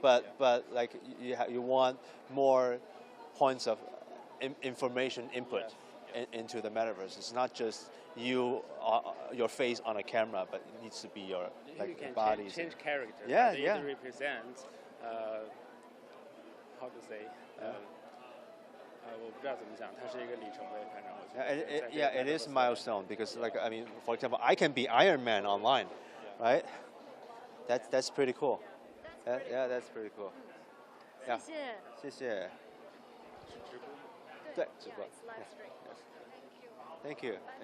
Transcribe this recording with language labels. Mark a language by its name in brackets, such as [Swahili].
[English] But like you want more points of information input into the metaverse. It's not just your face on a camera, but it needs to be your, like, you can bodies. change character. Yeah, right? yeah. It represents how to say. [Chinese] 我不知道怎么讲，它是一个里程碑，反正我觉得。 [English] It is a milestone because, like, I mean, for example, I can be Iron Man online, right? That's pretty cool. That's pretty cool. Yeah. [Chinese] 谢谢。对，直播。 [English] Thank you.